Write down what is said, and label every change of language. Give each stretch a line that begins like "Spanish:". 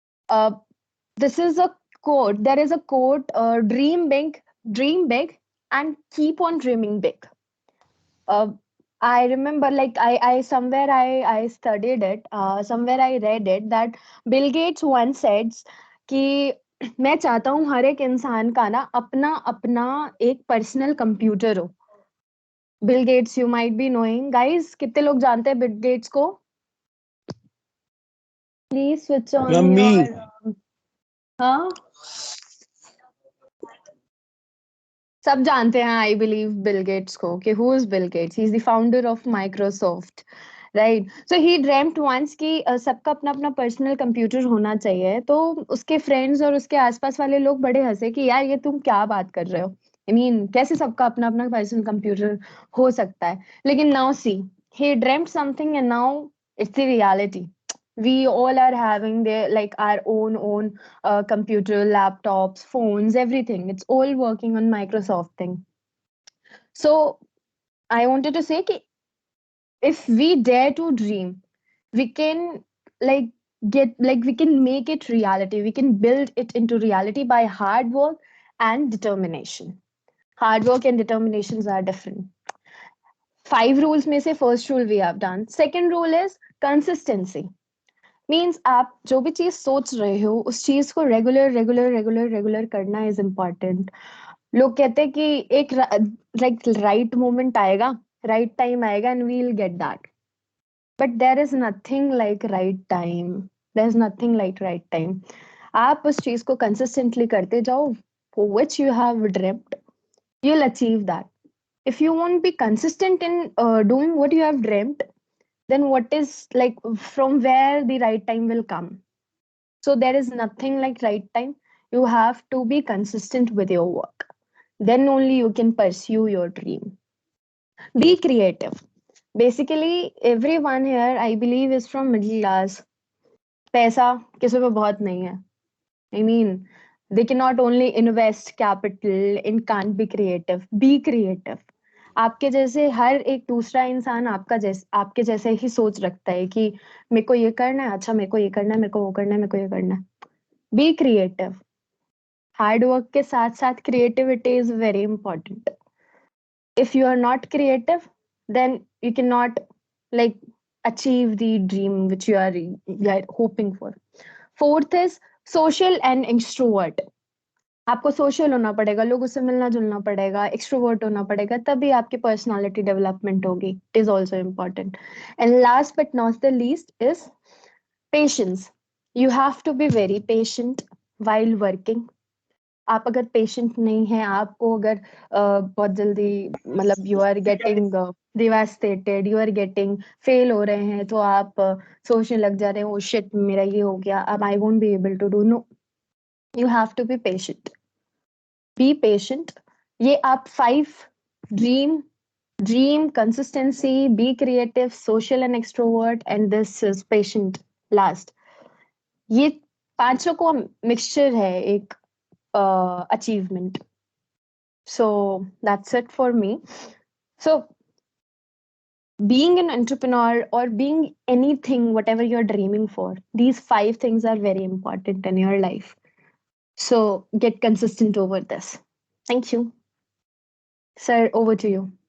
English: uh, this is a quote, there is a quote, dream big and keep on dreaming big. uh, I remember, like I somewhere I studied it, somewhere I read it that Bill Gates once said
Hindi: कि मैं चाहता हूँ हर एक इंसान का ना अपना अपना एक पर्सनल कंप्यूटर हो. Bill Gates,
English: You might be knowing.
Hindi: Guys, कितने लोग जानते हैं बिल गेट्स को?
English: Please switch on Ma'am, me. Your.
Hindi: हाँ, सब जानते हैं
English: I believe
Hindi: बिल गेट्स को, कि who is Bill Gates.
English: He is the founder of Microsoft, right? So he dreamed once
Hindi: कि सबका अपना अपना पर्सनल कंप्यूटर होना चाहिए. तो उसके फ्रेंड्स और उसके आसपास वाले लोग बड़े हंसे कि यार ये तुम क्या बात कर रहे हो. आई मीन कैसे सबका अपना अपना पर्सनल कंप्यूटर हो सकता है.
English: लेकिन now see, he dreamt something and now it's the reality. We all are having their like our own computer, laptops, phones, everything. It's all working on Microsoft thing. So I wanted to say कि if we dare to dream, we can like we can make it reality. We can build it into reality by hard work and determination. Hard work and determinations are different. 5 rules में से first rule we have done. Second rule is consistency.
Hindi: Means आप जो भी चीज सोच रहे हो उस चीज को रेगुलर करना
English: is important.
Hindi: लोग कहते हैं कि एक right moment आएगा, right time आएगा
English: and we'll get that. But there is nothing like right time. There's nothing like right time.
Hindi: आप उस चीज को
English: consistently करते जाओ, for which you have dreamt, you'll achieve that. If you won't be consistent in doing what you have dreamt, then what is like from where the right time will come? So there is nothing like right time. You have to be consistent with your work. Then only you can pursue your dream. Be creative. Basically, everyone here, I believe, is from middle class.
Hindi: पैसा किसी पे बहुत नहीं है.
English: I mean, they cannot only invest capital and can't be creative. Be creative.
Hindi: आपके जैसे हर एक दूसरा इंसान आपके जैसे ही सोच रखता है कि मेरे को ये करना है, अच्छा मेरे को ये करना है, मेरे को वो करना है, मेरे को ये करना है.
English: Be creative. Hard work के साथ साथ creativity is very important. If you are not creative, then you cannot like achieve the dream which you are hoping for. Fourth is social and extrovert.
Hindi: आपको सोशल होना पड़ेगा, लोगों से मिलना जुलना पड़ेगा, एक्सट्रोवर्ट होना पड़ेगा, तभी आपकी पर्सनालिटी डेवलपमेंट होगी.
English: It is also important. And last but not the least is patience. You have to be very patient while working.
Hindi: आप अगर पेशेंट नहीं है, आपको अगर बहुत जल्दी मतलब
English: you are getting devastated, you are getting fail हो रहे हैं,
Hindi: तो आप सोचने लग जा रहे हैं, ओ शिट मेरा ये हो गया, अब
English: I won't be able to do. No, you have to be patient. Be patient. ये आप 5 dream consistency, be creative, social and extrovert and this is patient last.
Hindi: ये पांचों को मिक्सचर है एक achievement.
English: So that's it for me. So being an entrepreneur or being anything, whatever you're dreaming for, these 5 things are very important in your life. So get consistent over this. Thank you. Sir, over to you.